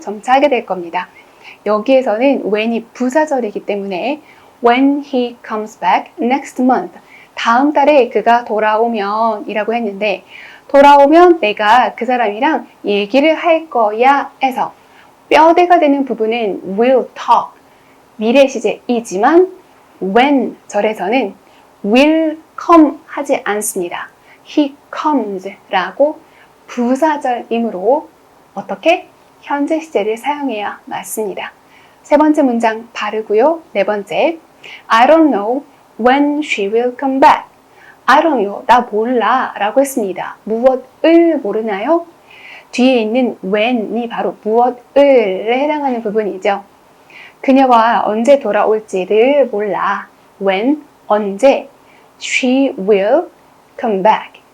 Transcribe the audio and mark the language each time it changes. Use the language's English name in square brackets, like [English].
[Korean] 점차 하게 될 겁니다. 여기에서는 when이 부사절이기 때문에 [English] when he comes back next month [Korean] 다음 달에 그가 돌아오면 이라고 했는데 돌아오면 내가 그 사람이랑 얘기를 할 거야 해서 뼈대가 되는 부분은 will talk 미래 시제이지만 when 절에서는 will come 하지 않습니다. he comes 라고 부사절이므로 어떻게? 현재 시제를 사용해야 맞습니다. 세 번째 문장 바르고요. [English] 네 번째, I don't know when she will come back. I don't know, [Korean] 나 몰라 라고 했습니다. 무엇을 모르나요? 뒤에 있는 when이 바로 무엇을에 해당하는 부분이죠. 그녀가 언제 돌아올지를 몰라. [English] when, 언제. she will come back.